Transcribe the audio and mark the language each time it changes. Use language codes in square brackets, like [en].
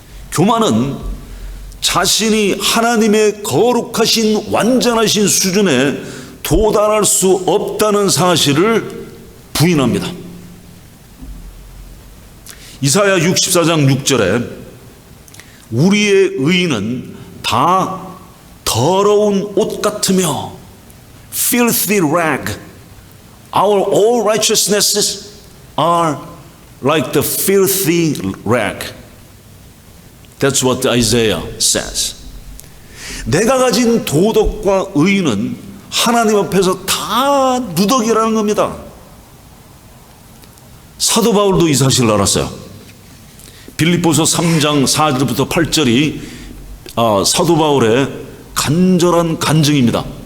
[ko] 교만은 자신이 하나님의 거룩하신 완전하신 수준에 도달할 수 없다는 사실을 부인합니다. 이사야 64장 6절에 우리의 의는 다 더러운 옷 같으며 [en] filthy rag. Our all righteousnesses are like the filthy rag. That's what Isaiah says. [ko] 내가 가진 도덕과 의는 하나님 앞에서 다 누더기라는 겁니다. 사도 바울도 이 사실을 알았어요. 빌립보서 3장 4절부터 8절이 사도 바울의 간절한 간증입니다.